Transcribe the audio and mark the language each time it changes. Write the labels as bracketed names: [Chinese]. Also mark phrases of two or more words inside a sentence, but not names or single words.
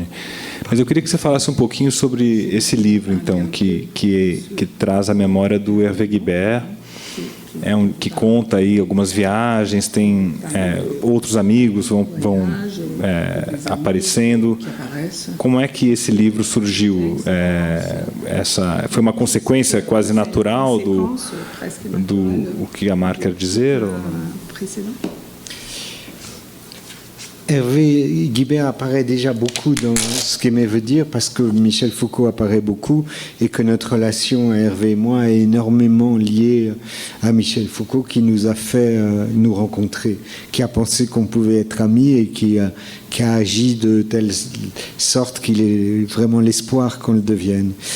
[Portuguese] Mas eu queria que você falasse um pouquinho sobre esse livro, então, que traz a memória do Hervé Guibert, que conta aí algumas viagens, tem outros amigos vão aparecendo. Como é que esse livro surgiu? Foi uma consequência quase natural do o que Amar quer dizer? Ou não? [French] Hervé Guibert apparaît déjà beaucoup dans ce qu'Aimé veut dire, parce que Michel Foucault apparaît beaucoup et que notre relation à Hervé et moi est énormément liée à Michel Foucault, qui nous a fait nous rencontrer, qui a pensé qu'on pouvait être amis et qui a agi de telle sorte qu'il est vraiment l'espoir qu'on le devienne.